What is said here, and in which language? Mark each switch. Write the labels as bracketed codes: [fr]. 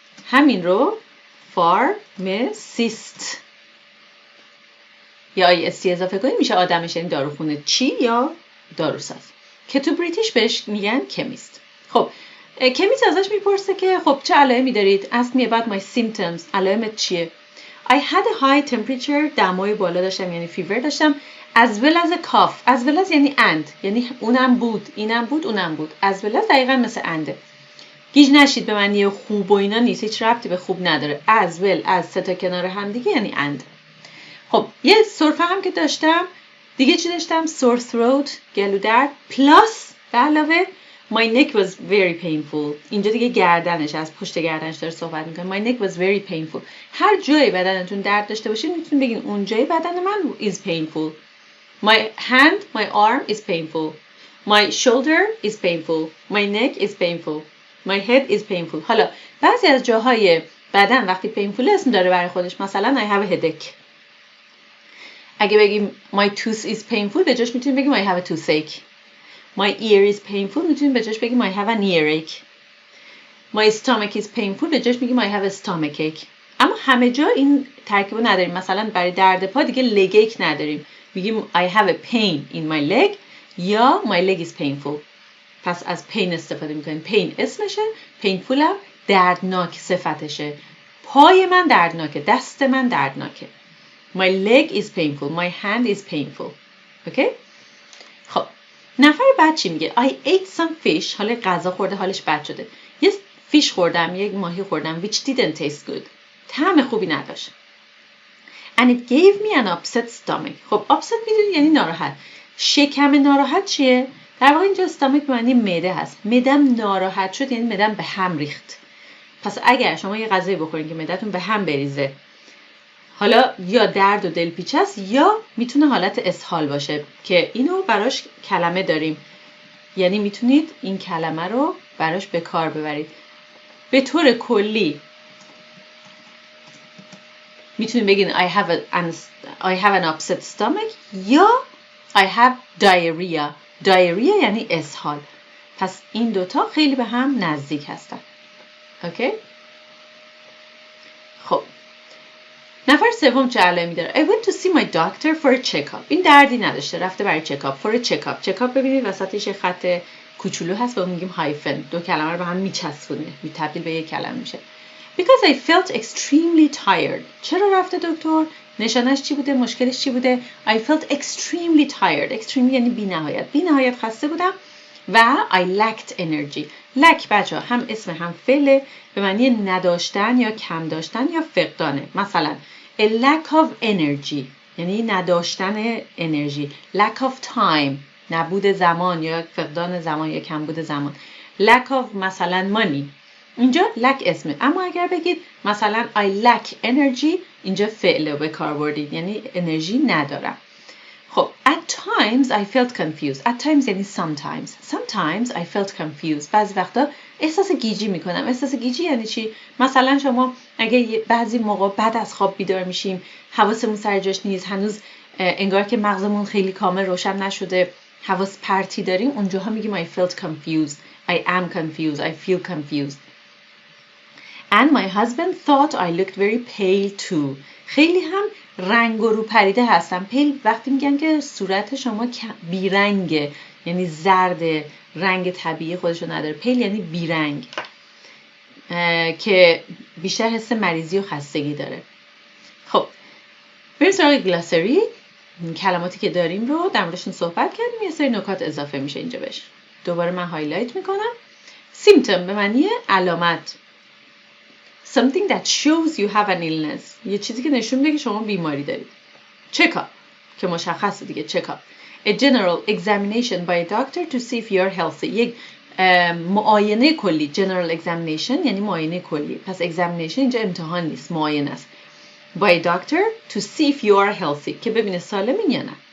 [fa] همین رو فارماسیست یا IST اضافه کنید میشه آدمش، یعنی داروخونه چی یا داروساز، که تو بریتیش بهش میگن کمیست. خب کمیست ازش میپرسه که خب چه علائمی دارید؟ [en] ask me about my symptoms. [fa] علائمت چیه؟ [en] I had a high temperature. [fa] دمای بالا داشتم، یعنی فیور داشتم. [en] as well as a cough. [fa] as well as یعنی and، یعنی اونم بود، اینم بود، اونم بود. as well as دقیقا مثل انده. گیج نشید به معنی خوب و اینا نیست، هیچ ربطی به خوب نداره. as well as سه تا کنار هم دیگه یعنی and. خب یه سرفه هم که داشتم، دیگه چی داشتم؟ sore throat، گلو درد، plus به علاوه [en] my neck was very painful. [fa] اینجا دیگه گردنش، از پشت گردنش داره صحبت میکنه. [en] my neck was very painful. [fa] هر جای بدنتون درد داشته باشید میتونید بگین اون جای بدن من is painful. [en] my hand, my arm is painful. my shoulder is painful. my neck is painful. my head is painful. [fa] حالا بعضی از جاهای بدن وقتی painful اسم داره برای خودش، مثلا [en] I have a headache. [fa] اگه بگیم [en] my tooth is painful [fa] به جاش میتونیم بگیم [en] I have a toothache. my ear is painful [fa] میتونیم به جاش بگیم [en] I have an earache. my stomach is painful [fa] به جاش میگیم [en] I have a stomachache. [fa] اما همه جا این ترکیب رو نداریم. مثلا برای درد پا دیگه legache نداریم، میگیم [en] I have a pain in my leg [fa] یا [en] my leg is painful. [fa] پس از pain استفاده میکنیم. pain اسمشه، painful هم دردناک صفتشه. پای من دردناکه، دست من دردناکه. [en] My leg is painful. My hand is painful. Okay? [fa] خب نفر بعد چی میگه؟ [en] I ate some fish. [fa] حالا غذا خورده حالش بد شده. یه فیش خوردم، یک ماهی خوردم [en] which didn't taste good. [fa] طعم خوبی نداشت. [en] And it gave me an upset stomach. [fa] خب upset میدونی یعنی ناراحت. شکم ناراحت چیه؟ در واقع اینجا استامک به معنی معده هست. معدم ناراحت شد یعنی معدم به هم ریخت. پس اگر شما یه غذایی بخورین که معدتون به هم بریزه، حالا یا درد و دلپیچه است یا میتونه حالت اسهال باشه که اینو براش کلمه داریم، یعنی میتونید این کلمه رو براش به کار ببرید. به طور کلی میتونید بگین [en] I have an upset stomach یا I have diarrhea. [fa] diarrhea یعنی اسهال. پس این دوتا خیلی به هم نزدیک هستن. اوکی؟ خب نفر سوم چه علائمی داره؟ [en] I went to see my doctor for a check-up. [fa] این دردی نداشته، رفته برای check-up. [en] for a check-up. [fa] check-up ببینید وسطش خط کوچولو هست و میگیم هایفن. دو کلمه رو به هم میچسبونه، تبدیل به یک کلمه میشه. [en] Because I felt extremely tired. [fa] چرا رفته دکتر؟ نشانش چی بوده؟ مشکلش چی بوده؟ [en] I felt extremely tired. [fa] extremely یعنی بی نهایت خسته بودم و [en] I lacked energy. [fa] lack بچه هم اسم هم فعله، به معنی نداشتن یا کم داشتن یا فقدانه. مثلا [en] a lack of energy [fa] یعنی نداشتن انرژی. lack of time نبود زمان یا فقدان زمان یا کمبود زمان. lack of مثلا money، اینجا lack اسمه. اما اگر بگید مثلا [en] I lack energy، [fa] اینجا فعله به کار بردید یعنی انرژی ندارم. [en] خب at times I felt confused. at times یعنی sometimes I felt confused. [fa] بعضی وقتا احساس گیجی میکنم. احساس گیجی یعنی چی؟ مثلا شما اگه بعضی موقع بعد از خواب بیدار میشیم، حواسمون سر جاش نیست، هنوز انگار که مغزمون خیلی کامل روشن نشده، حواس پرتی داریم، اونجاها میگیم [en] I felt confused. I am confused. I feel confused. And my husband thought I looked very pale too. [fa] خیلی هم رنگ و رو پریده هستم. پیل وقتی میگن که صورت شما بیرنگه، یعنی زرد، رنگ طبیعی خودشو نداره. پیل یعنی بیرنگ که بیشتر حس مریضی و خستگی داره. خب بریم سراغ گلاسری. کلماتی که داریم رو در موردشون صحبت کردیم، یه سری نکات اضافه میشه اینجا بهش. دوباره من هایلایت میکنم. symptom به معنی علامت. [en] something that shows you have an illness. [fa] یه چیزی که نشون میده که شما بیماری دارید. check-up که مشخصه دیگه. [en] check-up a general examination by a doctor to see if you are healthy. [fa] یک معاینه کلی. general examination یعنی معاینه کلی. پس examination اینجا امتحان نیست، معاینه است. [en] by a doctor to see if you are healthy [fa] که ببینه سالمین یا نه.